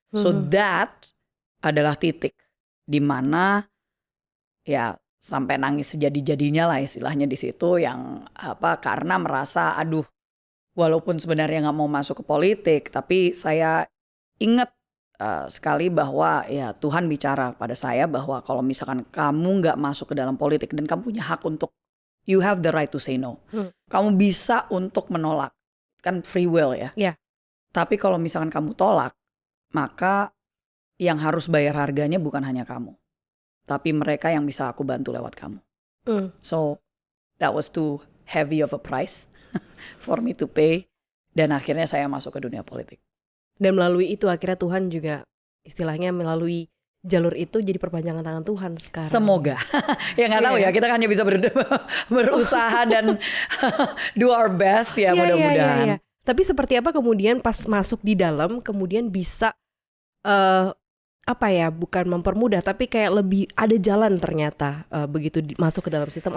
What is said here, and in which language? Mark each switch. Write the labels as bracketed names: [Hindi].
[Indonesian] So that adalah titik di mana ya sampai nangis sejadi-jadinya lah istilahnya di situ, yang karena merasa aduh, walaupun sebenarnya nggak mau masuk ke politik, tapi saya ingat sekali bahwa ya Tuhan bicara pada saya bahwa kalau misalkan kamu nggak masuk ke dalam politik dan kamu punya hak untuk, [English] you have the right to say no. [Indonesian] Kamu bisa untuk menolak, kan free will ya. Tapi kalau misalkan kamu tolak, maka yang harus bayar harganya bukan hanya kamu, tapi mereka yang bisa aku bantu lewat kamu. [English] So that was too heavy of a price for me to pay. [Indonesian] Dan akhirnya saya masuk ke dunia politik. Dan melalui itu akhirnya Tuhan juga istilahnya melalui jalur itu jadi perpanjangan tangan Tuhan sekarang. Semoga. Ya nggak tahu ya, kita kan hanya bisa berusaha dan [English] do our best [Indonesian] ya, mudah-mudahan. Tapi seperti apa kemudian pas masuk di dalam kemudian bisa bukan mempermudah tapi kayak lebih ada jalan ternyata begitu masuk ke dalam sistem.